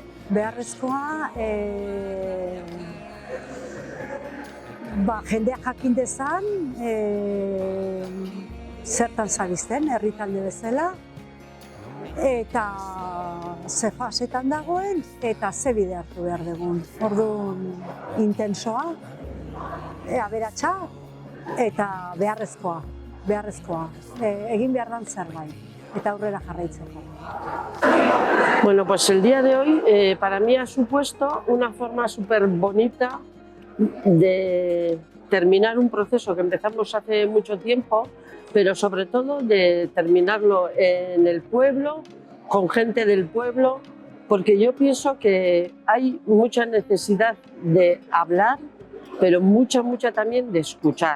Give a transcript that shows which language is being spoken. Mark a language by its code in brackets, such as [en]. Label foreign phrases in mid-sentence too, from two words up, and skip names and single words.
[eu] Jendeak jakin dezan, zertan zabizten, herri talde bezala, eta ze fasetan dagoen, eta ze bide hartu behar dugun. Orduan, intensoa, aberatsa, eta beharrezkoa. Egin behar dan zerbait, eta aurrera jarraitzeko. [es] Bueno, pues el día de hoy para mí ha supuesto una forma súper bonita de terminar un proceso que empezamos hace mucho tiempo, pero sobre todo de terminarlo en el pueblo, con gente del pueblo, porque yo pienso que hay mucha necesidad de hablar, pero mucha también de escuchar.